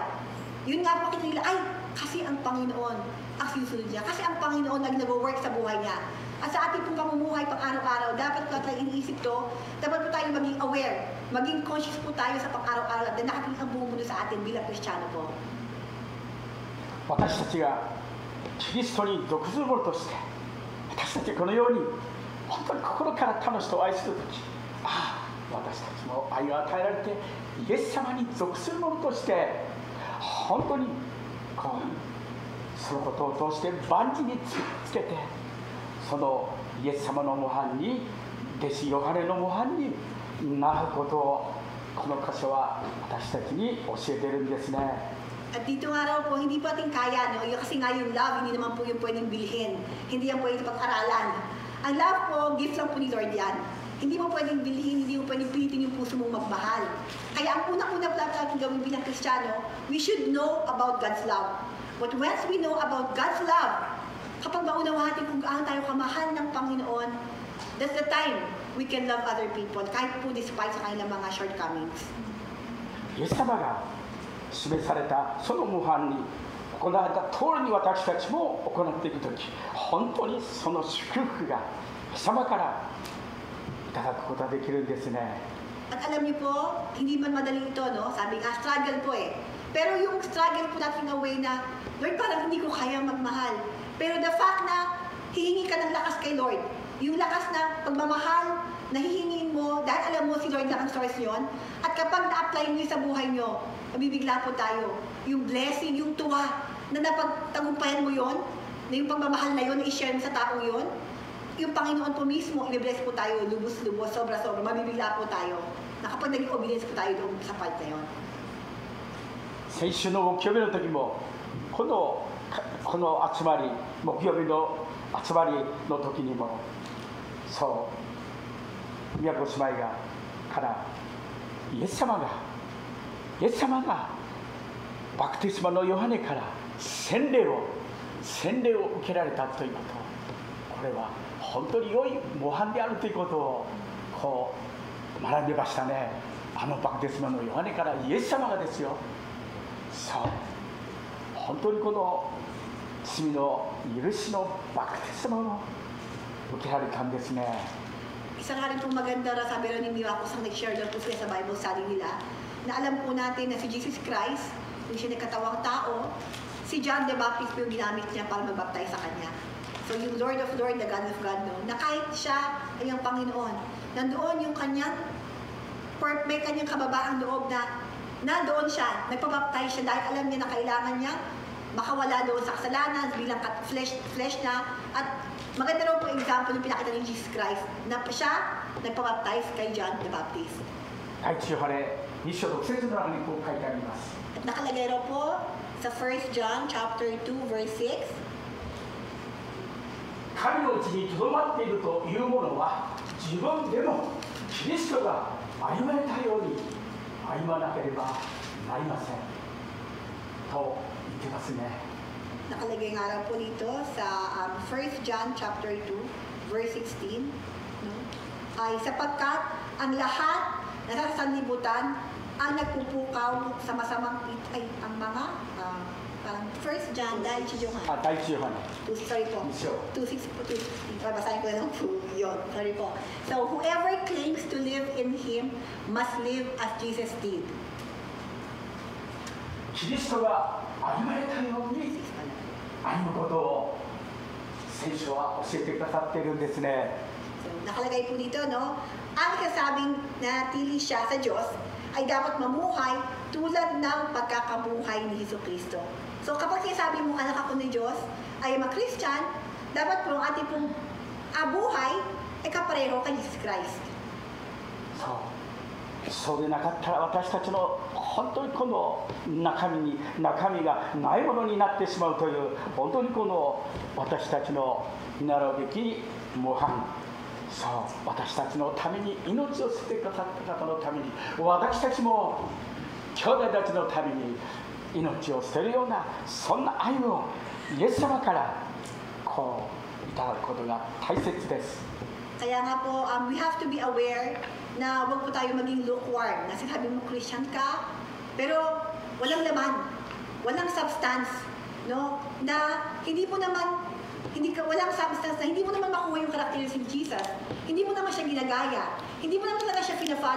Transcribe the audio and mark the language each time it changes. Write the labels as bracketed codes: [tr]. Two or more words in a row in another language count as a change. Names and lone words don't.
[tl] Yun nga makita nila, ay kasi ang Panginoon ang sinusunod niya, kasi ang Panginoon nag-work sa buhay niya. At sa ating pong pamumuhay pang araw-araw, dapat po tayo iniisip to, dapat po tayo maging aware, maging conscious po tayo sa pang-araw-araw at nakatingin ang buong mundo sa atin bilang Kristiyano po. [ja] 私たちがキリストに属する者として、私たちこのように本当に心から他の人を愛するとき、私たちも愛を与えられてイエス様に属する者として本当にそのことを通して万事につけて、そのイエス様の模範に、弟子ヨハネの模範になることをこの箇所は私たちに教えているんですね。 [tl] At dito nga raw po, hindi po ating kaya, no? Kasi nga yung love, hindi naman po yung pwedeng bilhin. Hindi yan pwedeng pag-aralan. Ang love po, gift lang po ni Lord yan. Hindi mo pwedeng bilhin, hindi mo pwedeng pilitin yung puso mong magmahal. Kaya ang unang-una po natin gawin bilang Kristiyano, [en] we should know about God's love. But once we know about God's love, [tl] kapag maunawa natin kung gaano tayo kamahal ng Panginoon, [en] that's the time we can love other people, [tl] kahit po despite sa kanilang mga shortcomings. [ja] イエス様が示されたその模範に行われた通りに私たちも行っていくとき、本当にその祝福がイエス様からいただくことができるんですね。 [tl] At alam niyo po, hindi man madali ito, no? Sabi nga, struggle po eh. Pero yung struggle po natin [en] in a way [tl] na, Lord, parang hindi ko kaya magmahal. Pero [en] the fact [tl] na hihingi ka ng lakas kay Lord, yung lakas na pagmamahal, na hihingin mo, dahil alam mo si Lord na ang source yun, at kapag na-apply nyo sa buhay nyo, mabibigla po tayo. Yung blessing, yung tuwa, na napagtagumpayan mo yun, na yung pagmamahal na yun, na i-share mo sa taong yun, yung Panginoon po mismo, i-bless po tayo, lubos-lubos, sobra-sobra, mabibigla po tayo. Na kapag naging obedience po tayo doon sa part na yun. [ja] 先週の木曜日の時もこの集まり、木曜日の集まりの時にもそう宮古姉妹がからイエス様がバプテスマのヨハネから洗礼を受けられたということ、これは本当に良い模範であるということをこう学んでましたね。あのバプテスマのヨハネからイエス様がですよ、そう本当にこの罪の許しのバプテスマを受けられたんですね。 [tl] Isa nga rin pong maganda, sabi rin ni Miwakos ang nag-share daw po sila sa [en] Bible study [tl] nila, na alam po natin na si Jesus Christ, yung siya nagkatawang tao, si John the Baptist po yung ginamit niya para mag-baptize sa kanya. So yung [en] Lord of Lord, the God of God, [tl] no, na kahit siya ay ang Panginoon, nandoon yung kanyang, may kanyang kababaang loob na nandoon siya, nagpabaptize siya dahil alam niya na kailangan niya makawala doon sa kasalanan bilang flesh na. At maganda raw po example yung pinakita ni Jesus Christ na siya nagpabaptize kay John the Baptist. [ja] 第一ヨハネ2章6節の中にこう書いてあります。 [tl] At nakalagay raw po sa 1 John [en] chapter 2 verse 6. [ja] 神のうちにとどまっているというものは自分でもキリストが歩まれたように歩まなければなりませんと言ってますね。 [tl] Nakalagay nga raw po dito sa 1 John [en] chapter 2 verse 16, [tl] no? Ay sapagkat ang lahat na sa sanlibutan ang nagpupukaw sa masamang ay ang mga parang 1 John dahil si Johan. [ja] 第一ヨハネ [tl] Sorry po. 2:6 po. Babasahin ko lang po yun. Sorry po. [en] So whoever claims to live in Him must live as Jesus did. [ja] キリストが歩まれたように歩むことを聖書は教えてくださっているんですね。 [tl] So, nakalagay po dito, no? Ang kasabing na tili siya sa Diyos ay dapat mamuhay tulad ng pagkakabuhay ni Jesucristo. So, kapag sinasabi mo anak ako ni Diyos ay ma-Christian, dapat po ang ating pong buhay ay kapareho kay Jesus Christ. [ja] そうでなかったら私たちの本当にこの中身がないものになってしまうという本当にこの私たちの習うべき模範、そう私たちのために命を捨ててくださった方のために私たちも兄弟たちのために命を捨てるようなそんな愛をイエス様からこういただくことが大切です。 [tl] Kaya nga po, [en] we have to be aware [tl] na huwag po tayo maging lukewarm. Na sinabi mo Christian ka, pero walang laman, walang substance, no? Na walang substance na hindi mo naman makuha yung characteristics ni Jesus. Hindi mo naman siya ginagaya. Hindi mo naman talaga siya pina-follow.